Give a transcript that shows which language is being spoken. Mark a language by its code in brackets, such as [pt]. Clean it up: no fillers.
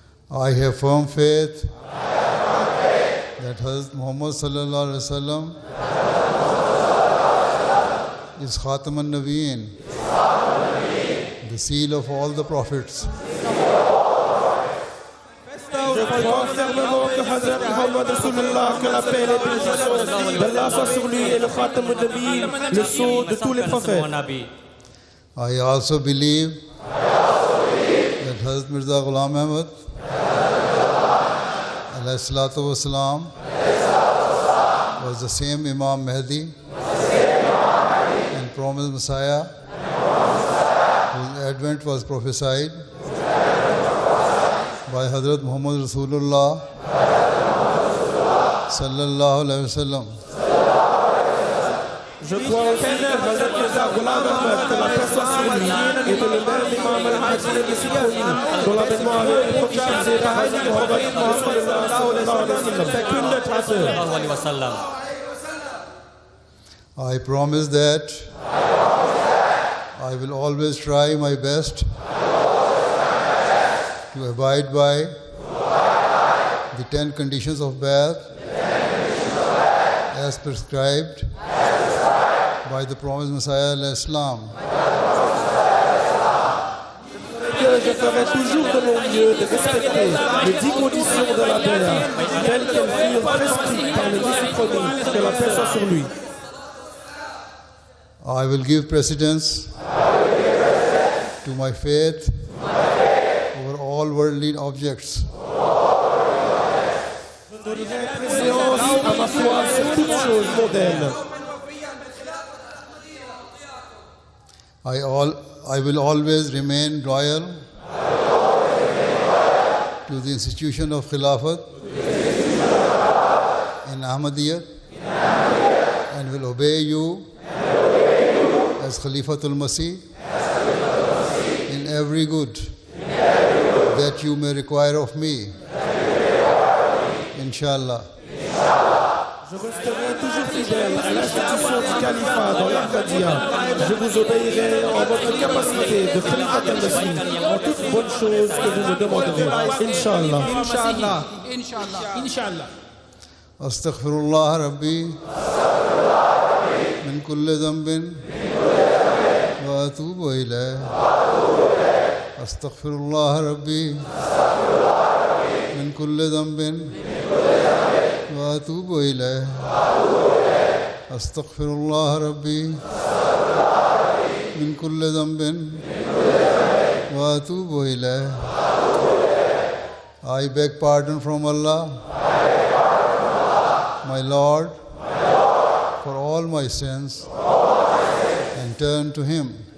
[en] I have firm faith that Hazrat Muhammad [ar] sallallahu alaihi wasallam [en] is Khatam an-Nabiyyin, the seal of all the prophets. [fr] Je crois fermement que Hazrat Muhammad Rasulullah, que la paix et les bénédictions d'Allah soient sur lui, et le Khatam an-Nabiyyin, le sceau de tous les prophètes. [en] I also believe that Hazrat Mirza Ghulam Ahmad [ar] alayhi salatu wassalam [en] was the same Imam Mahdi and promised Messiah whose advent was prophesied by Hazrat Muhammad Rasulullah [ar] sallallahu alayhi wasallam. [fr] Je crois aussi que Hazrat Mirza Ghulam Ahmad, que la paix soit sur lui, et que le même Imam al-Mahdi est promis, dont l'avènement avait été prophétisé par Hazrat Muhammad [ar] sallallahu alayhi wa sallam. [en] I promise that I will always try my best to abide by the 10 conditions of Bai'at as prescribed by the promised Messiah al-Islam. [fr] Je ferai toujours de mon mieux de respecter les 10 conditions de la Bai'at, telles qu'elles furent prescrites par le Messie promis, que la paix soit sur lui. [en] I will give precedence to my faith over all worldly objects. [fr] Je donnerai préséance à ma foi sur toutes choses mondaines. [en] I will always remain loyal to the institution of Khilafat in Ahmadiyya and will obey you as Khalifatul Masih in every good that you may require of me. Inshallah. [fr] Je resterai resterai toujours fidèle à l'institution du califat dans l'Ahmadiyya. Je vous obéirai en votre capacité de Khalifa al-Masih en toute bonne chose que vous me demanderez. Inch'Allah. Inch'Allah. Inch'Allah. Inch'Allah. [ar] استغفرullah ربی من کل ذنب واتوب الیہ استغفرullah ربی من کل ذنب واتوب الیہ استغفرullah ربی من کل ذنب واتوب الیہ. [en] I beg pardon from Allah, my Lord, for all my sins, and turn to Him.